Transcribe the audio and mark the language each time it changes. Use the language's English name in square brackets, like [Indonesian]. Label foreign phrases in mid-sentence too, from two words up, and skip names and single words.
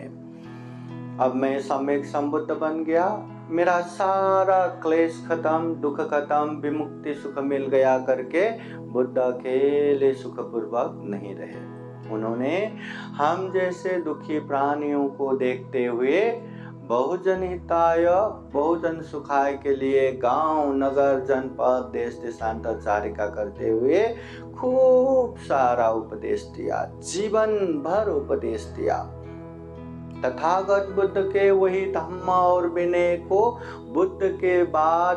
[Hindi] अब मैं सम्यक संबुद्ध बन गया, मेरा सारा क्लेश खत्म, दुख खत्म, विमुक्ति सुख मिल गया करके बुद्ध अकेले सुखपूर्वक नहीं रहे। उन्होंने हम जैसे दुखी प्राणियों को देखते हुए [Pali] बहुजन हिताय बहुजन सुखाय [Hindi] के लिए गांव नगर जनपद देश देशांतरचारिका करते हुए खूब सारा उपदेश दिया, जीवन भर उपदेश दिया। तथागत बुद्ध के वही धम्म और विनय को बुद्ध के बाद